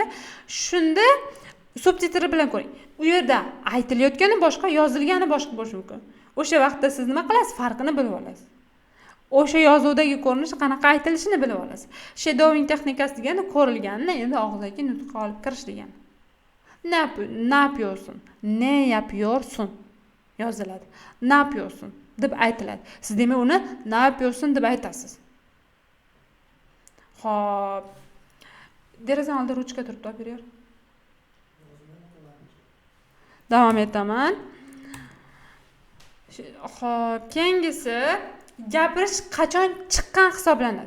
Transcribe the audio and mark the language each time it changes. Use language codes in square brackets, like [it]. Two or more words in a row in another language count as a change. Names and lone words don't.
[uz] Shunda subtitri bilan ko'ring. U yerda aytilayotgani boshqa, yozilgani boshqa bo'lishi mumkin. O'sha vaqtda siz nima qilasiz? Farqini bilib olasiz. O'sha yozuvdagi ko'rinish qanaqa aytilishini bilib olasiz. Shadowing texnikasi degani ko'rilganini endi og'zaki nutqqa olib kirish degani. [tr] Ne yapıyorsun? Ne yapıyorsun? [uz] Yoziladi. [tr] Ne yapıyorsun [uz] deb aytiladi. Siz demak uni [tr] ne yapıyorsun [uz] deb aytasiz. Xo'p. Derazani oldida ruchka turibdi, olib berar. Davom etaman. Xo'p, keyingisi gapirish qachon chiqqan hisoblanadi?